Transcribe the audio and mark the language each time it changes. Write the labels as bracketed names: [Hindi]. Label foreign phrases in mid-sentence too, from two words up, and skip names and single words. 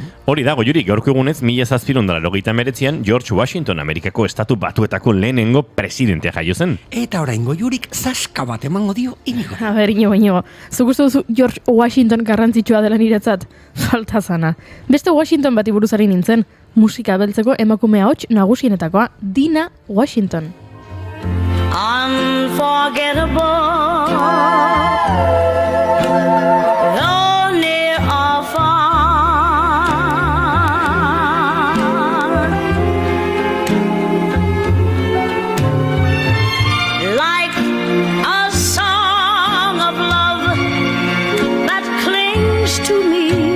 [Basque] Hori da, Goiuri, gaurko egunez 1789an George Washington Amerikako estatu batuetako lehenengo presidentea jaio zen. Eta orain Goiurik zaska bat emango dio Inigo. A ber, Inigo, zuk uste duzu George Washington garrantzitsua dela niretzat? Falta zana. Beste Washington bati buruzari nintzen, musika beltzeko emakume ahots nagusienetakoa, Dina Washington. [English] Unforgettable, though near or far, like a song of love that clings to me.